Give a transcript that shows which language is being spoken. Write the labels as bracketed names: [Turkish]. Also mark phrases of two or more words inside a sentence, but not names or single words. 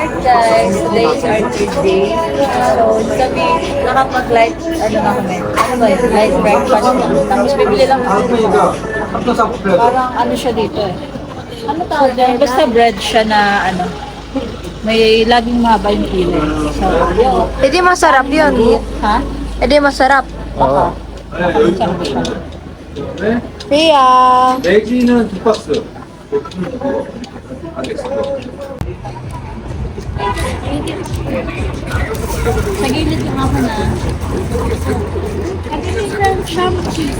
[English] guys, today is our third day. So, [Filipino] kami nakapag-light, ano na kami? Ano ba yun? [English] Light breakfast [Filipino] na. Tapos bibili lang kami. Parang ano siya dito eh. Ano tawag dyan? Basta bread siya na ano. May laging mahaba yung pila. So, yun. Hindi masarap yun. Ha? Hindi masarap. Baka. Masarap siya. Ria! [Korean] 내지는 두 박스. 알겠습니다. [Filipino] Sa gilid yung ako na. Pagkakit lang siya cheese.